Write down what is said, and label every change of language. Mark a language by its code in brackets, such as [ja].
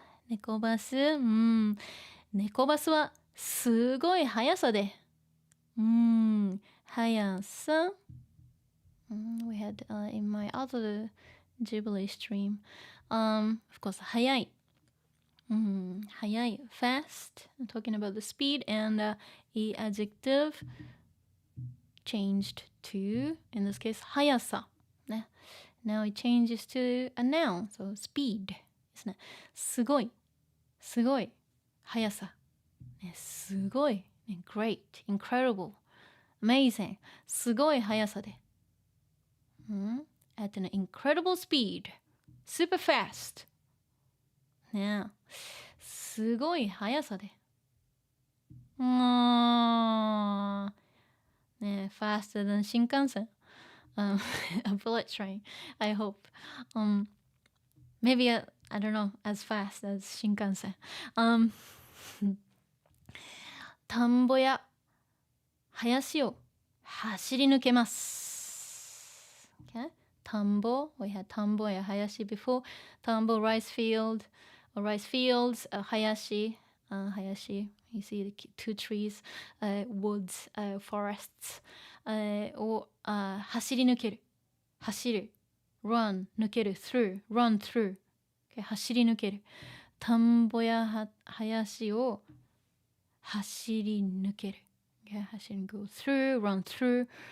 [ja] ネコバス、ネコバスはすごい速さで、速さ。 [en] We had in my other Ghibli stream, of course, [ja] 速い。 [en] 速い fast, talking about the speed, and the adjective changed to, in this case, [ja] 速さ、ね。 [en] Now it changes to a noun, so speed ですね。 [ja] すごい、すごい、速さ。ね、すごい、ね、 [en] great, incredible, amazing, [ja] すごい速さで。 [en] At an incredible speed, super fast. [ja] ね、すごい速さで。 [en] ね、faster than 新幹線。 a bullet train, I hope. Maybe, I don't know, as fast as 新幹線。 [ja] 田んぼや林を走り抜けます。Okay? [en] 田んぼ、we had [ja] 田んぼや林 [en] before. 田んぼ rice field, or rice fields, 林、林。 You see the two trees, woods, forests, [ja] を走り抜ける。 [en] 走る。run, 抜ける。through, run through. Okay? [ja] 走り抜ける。田んぼや林を走り抜ける。 [en] Okay? 走り go through, run through.